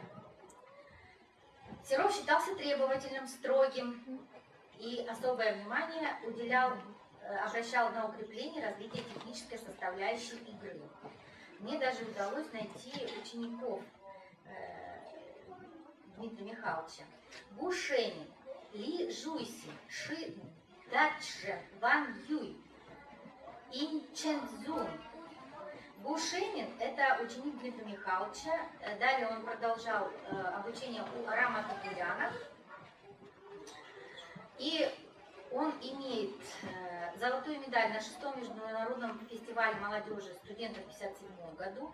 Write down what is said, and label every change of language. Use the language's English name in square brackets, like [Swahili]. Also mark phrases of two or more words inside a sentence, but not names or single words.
[Russian] Серов считался требовательным, строгим и особое внимание обращал на укрепление развития технической составляющей игры. Мне даже удалось найти учеников Дмитрия Михайловича. Гу Шенин, Ли Жуйси, Ши Дачжен, Ван Юй, Ин Чен Цзун. Гу Шенин – это ученик Дмитрия Михайловича. Далее он продолжал обучение у Рама Токуляна. И он имеет золотую медаль на 6-м международном фестивале молодежи студентов в 1957 году.